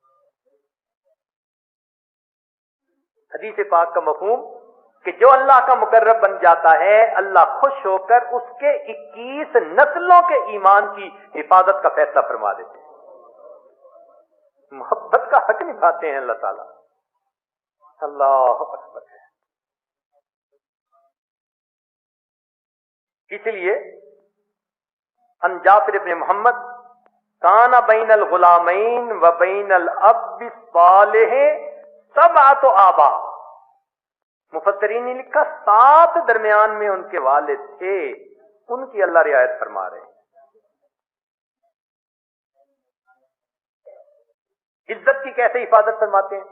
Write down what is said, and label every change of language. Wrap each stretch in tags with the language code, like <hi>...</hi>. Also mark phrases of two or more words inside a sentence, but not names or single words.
<ur>حدیث پاک کا مفہوم کہ جو اللہ کا مقرب بن جاتا ہے اللہ خوش ہو کر اس کے 21 نسلوں کے ایمان کی حفاظت کا فیصلہ فرما دیتے ہیں. محبت کا حق نبھاتے ہیں اللہ تعالیٰ.</ur> <ar>اللہ اکبر.</ar> <ur>اس لیے</ur> <ar>ان جعفر ابن محمد کان بین الغلامین و بین الاب الصالح 7 آبا.</ar> <ur>مفسرین نے لکھا 7 درمیان میں ان کے والد تھے، ان کی اللہ رعایت فرما رہے ہیں. عزت کی کیسے حفاظت فرماتے ہیں؟</ur>